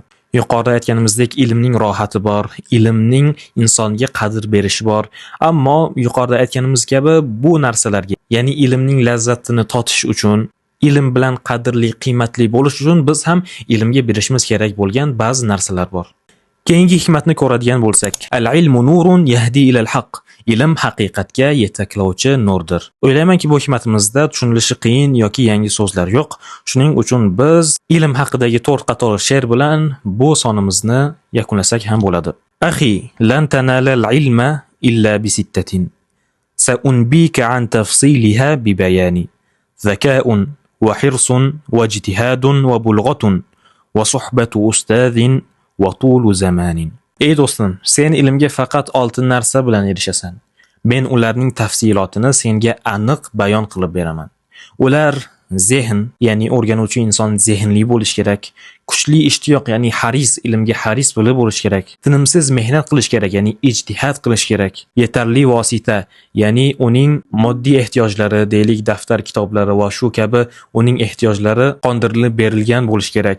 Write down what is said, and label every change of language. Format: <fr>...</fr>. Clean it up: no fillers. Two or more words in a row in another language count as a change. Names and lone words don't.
<uz>Yuqorida aytganimizdek, ilmning rohati bor, ilmning insonga qadr berishi bor. Ammo yuqorida aytganimiz kabi bu narsalarga, ya'ni ilmning lazzatini totish uchun, ilm bilan qadrli, qiymatli bo'lish uchun biz ham ilmga berishimiz kerak bo'lgan ba'zi narsalar bor. Keyingi hikmatni ko'radigan bo'lsak,</uz> <ar>العلم نور يهدي إلى الحق.</ar> <uz>Ilm haqiqatga yetaklovchi nurdir. O'ylaymanki bu hikmatimizda tushunilishi qiyin yoki yangi so'zlar yo'q. Shuning uchun biz ilm haqidagi 4 qator she'r bilan bu sonimizni yakunlasak ham bo'ladi.</uz> <ar>أخي لن تنال العلم إلا بستة. سأنبيك عن تفصيلها ببيان. Zaka'un وحرص واجتهاد وبلغة وصحبة أستاذ وطول زمان.</ar> <uz>Ey do'stim, sen ilmga faqat 6 narsa bilan erishasan. Men ularning tafsilotini senga aniq bayon qilib beraman. Ular zehn, ya'ni o'rganuvchi inson zehnli bo'lish kerak, kuchli ishtiyoq, ya'ni haris, ilmga haris bo'lib bo'lish kerak, tinimsiz mehnat qilish kerak, ya'ni ijtihad qilish kerak, yetarli vosita, ya'ni uning moddiy ehtiyojlari, deylik daftar kitoblari va shu kabi uning ehtiyojlari qondirilib berilgan bo'lish kerak.</uz>